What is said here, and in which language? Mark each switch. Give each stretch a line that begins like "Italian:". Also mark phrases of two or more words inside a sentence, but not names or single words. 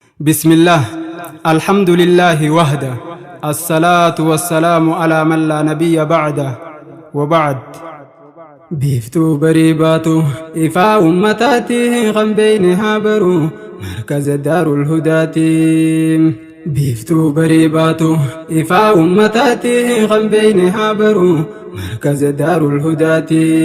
Arabic: بسم الله. الحمد لله وحده. الصلاة والسلام على من لا نبي بعده. وبعد.
Oromo: Biiftuu barii baatu, ifaa ummataati, kan beeyne haa baru, markaza Daarul Hudaati. Biiftuu barii baatu, ifaa ummataati, kan beeyne haa baru, markaza Daarul Hudaati.